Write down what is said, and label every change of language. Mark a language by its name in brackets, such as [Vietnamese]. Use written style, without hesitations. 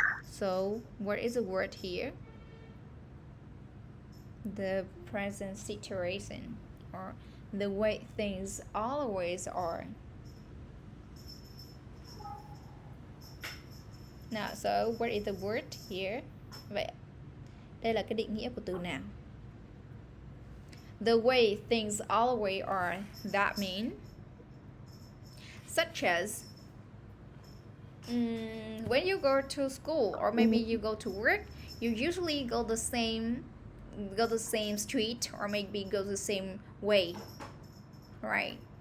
[English] So what is the word here? The present situation or the way things always are. Now, so what is the word here? [Vietnamese] Vậy đây là cái định nghĩa của từ nào? [English] The way things always are. That means such as when you go to school or maybe you go to work, you usually go the same street or maybe go the same way, right?